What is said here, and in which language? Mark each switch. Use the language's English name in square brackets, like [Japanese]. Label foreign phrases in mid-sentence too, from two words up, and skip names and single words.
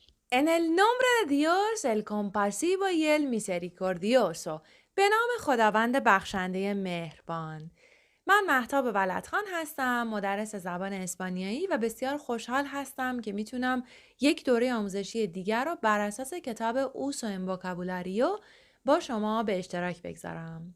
[Spanish] En el nombre de Dios, el compasivo y el misericordioso. [Persian] به نام خداوند بخشنده مهربان. من مهتاب ولدخان هستم، مدرس زبان اسپانیایی و بسیار خوشحال هستم که میتونم یک دوره آموزشی دیگر رو بر اساس کتاب اوسو ان وکابولاریو با شما به اشتراک بگذارم.